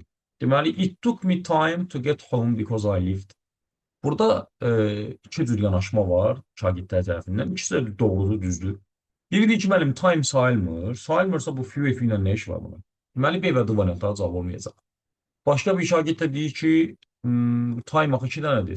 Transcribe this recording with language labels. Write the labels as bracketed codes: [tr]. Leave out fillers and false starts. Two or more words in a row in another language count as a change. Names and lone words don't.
[az] Deməli, [en] it took me time to get home because I lived. [az] Burada iki cür yanaşma var şagirdlər tərəfindən. İkisi də doğrudur, düzdür. Biri deyir ki, müəllim, time sayılmır. Sayılmırsa bu few F ilə nə iş var bunun? Deməli, B və D variantları cavab olmayacaq. Başqa bir şagird də deyir ki, time axı iki dənədir.